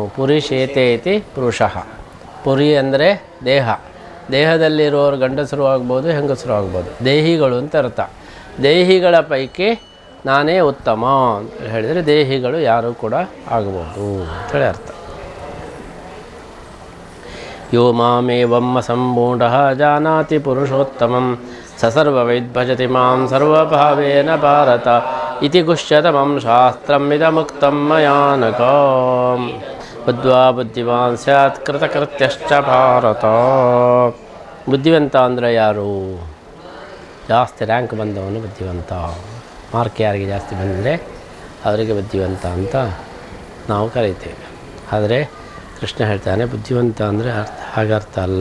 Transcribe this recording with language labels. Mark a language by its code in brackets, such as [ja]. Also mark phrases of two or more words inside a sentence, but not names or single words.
[sa] ಪುರುಷೇತೆ ಇತಿ ಪುರುಷಃ. [kn] ಪುರಿ ಅಂದರೆ ದೇಹ. ದೇಹದಲ್ಲಿರುವವರು ಗಂಡಸರು ಆಗ್ಬೋದು, ಹೆಂಗಸರು ಆಗ್ಬೋದು. ದೇಹಿಗಳು ಅಂತ ಅರ್ಥ. ದೇಹಿಗಳ ಪೈಕಿ ನಾನೇ ಉತ್ತಮ ಅಂತ ಹೇಳಿದರೆ ದೇಹಿಗಳು ಯಾರು ಕೂಡ ಆಗಬಹುದು ಅಂತೇಳಿ ಅರ್ಥ. [sa] ಯೋ ಮಾಮೇವಂ ಅಸಂಮೂಢಃ ಜಾನಾತಿ ಪುರುಷೋತ್ತಮಂ ಸ ಸರ್ವವಿದ್ ಭಜತಿ ಮಾಂ ಸರ್ವಭಾವೇನ ಭಾರತ ಇತಿ ಗುಷ್ಯತಮಂ ಶಾಸ್ತ್ರಂ ಇದಮುಕ್ತಂ ಮಯಾ ನಘ. ಬುದ್ಧ್ವಾ ಬುದ್ಧಿಮಾನ್ ಸ್ಯಾತ್ ಕೃತಕೃತ್ಯಶ್ಚ ಭಾರತ. [kn] ಬುದ್ಧಿವಂತ ಅಂದರೆ ಯಾರು? ಜಾಸ್ತಿ ರ್ಯಾಂಕ್ ಬಂದವನು ಬುದ್ಧಿವಂತ. ಮಾರ್ಕ್ ಯಾರಿಗೆ ಜಾಸ್ತಿ ಬಂದರೆ ಅವರಿಗೆ ಬುದ್ಧಿವಂತ ಅಂತ ನಾವು ಕರೀತೇವೆ. ಆದರೆ ಕೃಷ್ಣ ಹೇಳ್ತಾನೆ ಬುದ್ಧಿವಂತ ಅಂದರೆ ಹಾಗರ್ಥ ಅಲ್ಲ.